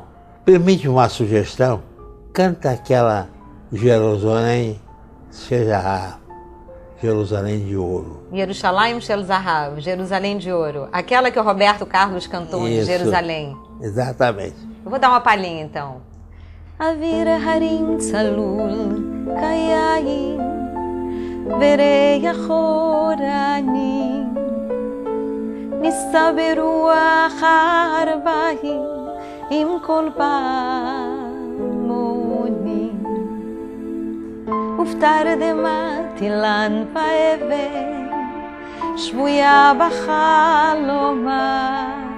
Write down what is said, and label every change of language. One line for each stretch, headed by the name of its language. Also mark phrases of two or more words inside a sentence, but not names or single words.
Portuguese: Permite uma sugestão? Canta aquela Jerusalém seja Jerusalém de ouro.
Hebrew: ירושלים של זהב,
Portuguese: Jerusalém de ouro. Aquela que o Roberto Carlos cantou em Jerusalém. Exatamente. Eu vou dar uma palhinha então.
Hebrew: אוויר הרים צלול כיין וריח אורנים נישא ברוח הערביים עם כל פעמונים ופתרדמת אילן ואבן שבויה בחלומה